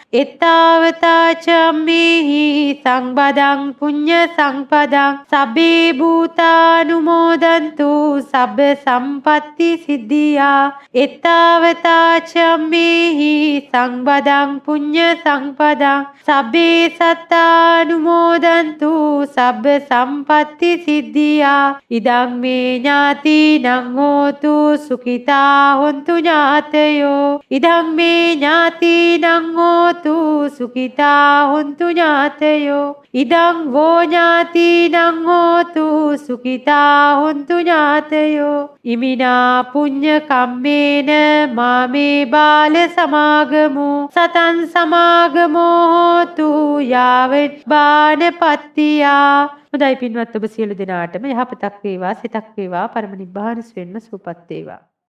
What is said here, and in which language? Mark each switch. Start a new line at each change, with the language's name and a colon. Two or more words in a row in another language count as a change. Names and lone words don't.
Pali: එත්තාවතා චම්මේහි සංබදං පුඤ්ඤ සංපදං සබ්බේ භූතානුමෝදන්තු සබ්බ සම්පatti සිද්ධියා. එත්තාවතා චම්මේහි සංබදං පුඤ්ඤ සංපදං සබ්බේ සත්තානුමෝදන්තු සබ්බ සම්පatti සිද්ධියා. ඉදං මේ ඥාතිනං හෝතු සුඛිතා හොන්තු ඥාතයෝ. ඉදං මේ ඥාතිනං හෝතු සුඛිතා හොන්තු ඥාතයෝ. ඉදං වෝ ඥාතිනං හෝතු සුඛිතා හොන්තු ඥාතයෝ. ඉමිනා පුඤ්ඤ කම්මේන මාමේ බාල සමාගමු සතං සමාගමෝ හෝතු යාව බානපත්තියා.
Sinhala: හොඳයි පින්වත් ඔබ සියලු දෙනාටම යහපතක් වේවා සිතක් වේවා පරම නිබ්බාන සුවෙන්ම සුවපත් වේවා.